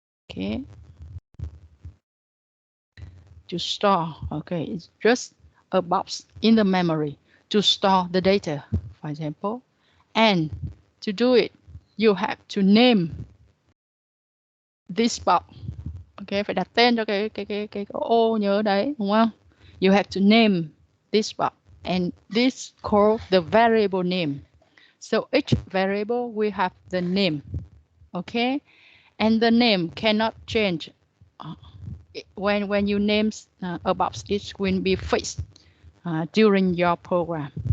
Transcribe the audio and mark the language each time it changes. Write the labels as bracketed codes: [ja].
[en] Okay, to store. Okay, it's just a box in the memory to store the data, for example. And to do it, you have to name this box. [vi] Okay, phải đặt tên cho cái ô nhớ đấy, đúng không? [en] You have to name this box, and this called the variable name. So each variable will have the name. Okay, and the name cannot change. When you name a box, it will be fixed during your program.